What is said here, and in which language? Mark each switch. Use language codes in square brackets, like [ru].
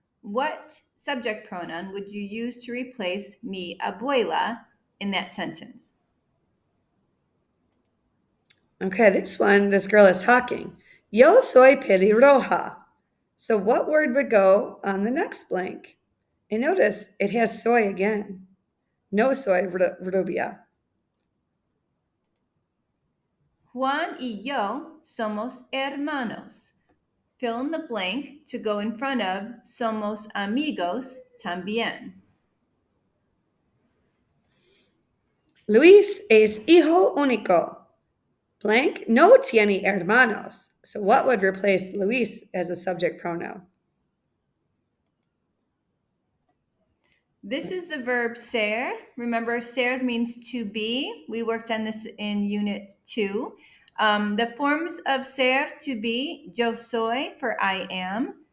[en] What subject pronoun would you use to replace [es] mi abuela [en] in that sentence? Okay, this girl is talking. [es] Yo soy pelirroja. [en] So what word would go on the next blank? And notice it has soy again. [es] No soy rubia. Juan y yo somos hermanos. [en] Fill in the blank to go in front of [es] somos amigos también. Luis es hijo único. Blank no tiene hermanos. [en] So what would replace Luis as a subject pronoun? This is the verb ser. Remember, ser means to be. We worked on this in Unit 2. The forms of ser, to be, [es] yo soy [en] for I am.